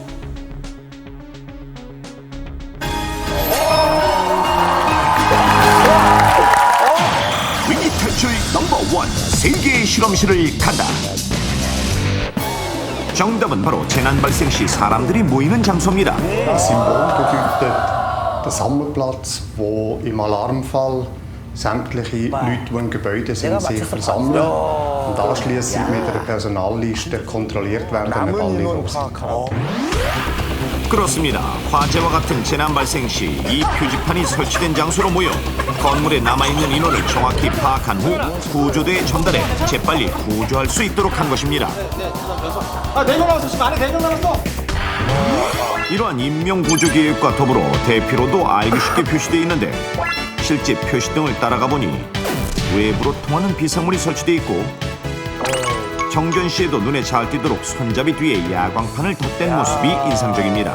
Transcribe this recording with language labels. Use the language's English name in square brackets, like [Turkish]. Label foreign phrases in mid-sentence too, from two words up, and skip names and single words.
[Korean] 위기 탈출 넘버 1 세계의 실험실을 간다. 정답은 바로 재난 발생 시 사람들이 모이는 장소입니다. [German] Symbol bedeutet der Sammelplatz, wo im Alarmfall sämtliche Leute, die im Gebäude sind, sich versammeln und anschließend mit einer Personalliste kontrolliert werden, ob alle los sind. [Korean] 그렇습니다. 화재와 같은 재난 발생 시 이 표지판이 설치된 장소로 모여 건물에 남아있는 인원을 정확히 파악한 후 구조대에 전달해 재빨리 구조할 수 있도록 한 것입니다. 4명 남았어. 지금 안에 4명 남았어. 이러한 인명구조계획과 더불어 대피로도 알기 쉽게 표시되어 있는데 실제 표시등을 따라가 보니 외부로 통하는 비상문이 설치되어 있고 정전 시에도 눈에 잘 띄도록 손잡이 뒤에 야광판을 덧댄 모습이 인상적입니다.